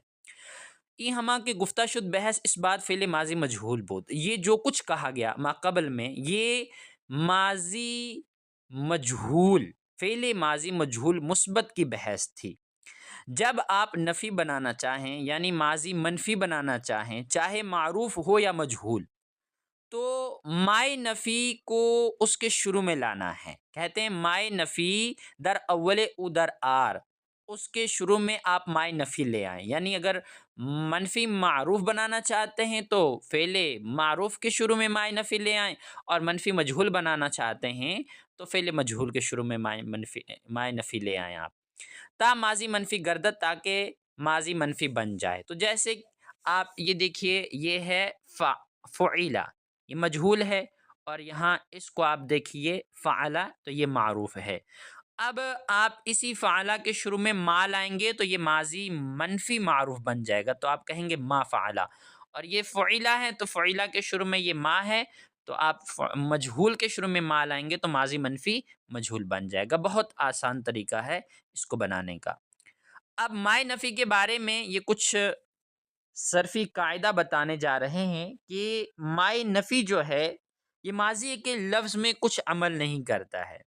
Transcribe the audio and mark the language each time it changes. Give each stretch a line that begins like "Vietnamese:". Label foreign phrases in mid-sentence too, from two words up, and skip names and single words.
Persian: ای ہما کے گفتہ شد بحث اس بات فعل ماضی مجہول بود،
Urdu: یہ جو کچھ کہا گیا ما قبل میں، یہ ماضی مجہول، فعل ماضی مجہول مثبت کی بحث تھی۔ جب آپ نفی بنانا چاہیں یعنی ماضی منفی بنانا چاہیں، چاہے معروف ہو یا مجہول، تو مائے نفی کو اس کے شروع میں لانا ہے۔ کہتے ہیں
Persian: مائے نفی در اول او در آر،
Urdu: اس کے شروع میں آپ مائے نفی لے آئیں۔ یعنی اگر منفی معروف بنانا چاہتے ہیں تو فعل معروف کے شروع میں مائے نفی لے آئیں، اور منفی مجہول بنانا چاہتے ہیں تو فعل مجہول کے شروع میں مائے نفی لے آئیں آپ،
Persian: تا ماضی منفی گردت،
Urdu: تاکہ ماضی منفی بن جائے۔ تو جیسے آپ یہ دیکھیے، یہ ہے فعیلا، یہ مجہول ہے، اور یہاں اس کو آپ دیکھیے فعلا، تو یہ معروف ہے۔ اب آپ اسی فعلا کے شروع میں ما لائیں گے تو یہ ماضی منفی معروف بن جائے گا، تو آپ کہیں گے
Arabic: ما فعلا۔
Urdu: اور یہ فعیلا ہے تو فعیلا کے شروع میں یہ ما ہے، تو آپ مجہول کے شروع میں ما لائیں گے تو ماضی منفی مجہول بن جائے گا۔ بہت آسان طریقہ ہے اس کو بنانے کا۔ اب مائے نفی کے بارے میں یہ کچھ صرفی قاعدہ بتانے جا رہے ہیں کہ مائے نفی جو ہے یہ ماضی کے لفظ میں کچھ عمل نہیں کرتا ہے۔